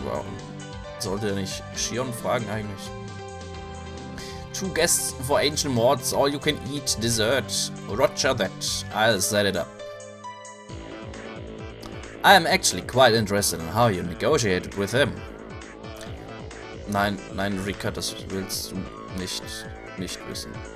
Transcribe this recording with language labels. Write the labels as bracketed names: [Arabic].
[German] Warum sollte er nicht Shion fragen eigentlich? [English] Two guests for Angel Mord's all-you-can-eat dessert. Roger that. I'll set it up. I am actually quite interested in how you negotiated with him. [German] Nein, Rika, das willst du nicht wissen.